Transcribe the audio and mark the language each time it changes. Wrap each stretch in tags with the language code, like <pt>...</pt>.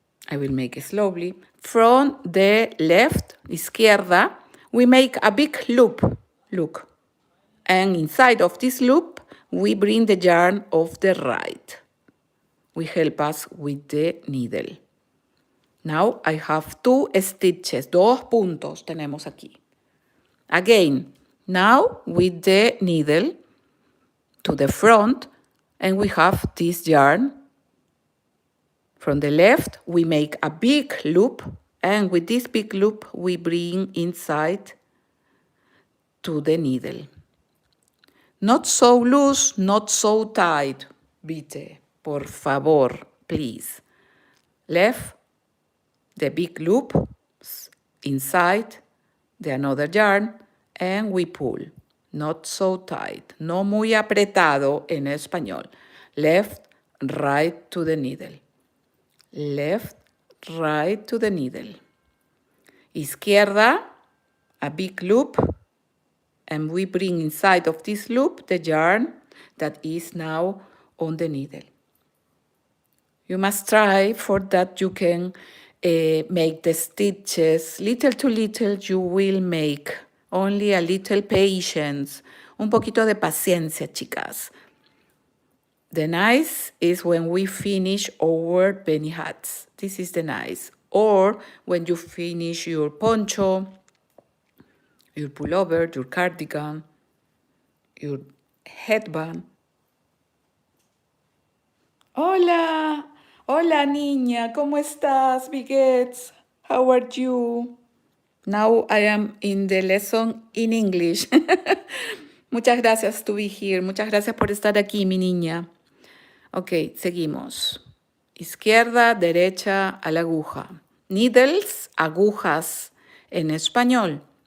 <en>I will make it slowly. From the left, izquierda, we make a big loop. Look. And inside of this loop, we bring the yarn of the right. We help us with the needle. Now I have 2 stitches,</en> <es>2 puntos tenemos aquí.</es> <en>Again, now with the needle to the front, and we have this yarn. From the left, we make a big loop, and with this big loop, we bring inside to the needle. Not so loose, not so tight, Vite,</en> <es>por favor,</es> <en>please. Left, the big loop inside the another yarn, and we pull. Not so tight,</en> <es>no muy apretado en español.</es> <en>Left, right to the needle. Left, right to the needle. Izquierda, a big loop, and we bring inside of this loop the yarn that is now on the needle. You must try for that you can make the stitches little to little. You will make only a little patience,</en> <es>un poquito de paciencia, chicas.</es> <en>The nice is when we finish our penny hats. This is the nice. Or when you finish your poncho, your pullover, your cardigan, your headband.</en> <es>Hola, hola niña, ¿cómo estás, Biguettes?</es> <en>How are you? Now I am in the lesson in English.</en> <es>Muchas gracias</es> <en>to be here.</en> <es>Muchas gracias por estar aquí, mi niña. Ok, seguimos. Izquierda, derecha a la aguja. Needles, agujas en español.</es>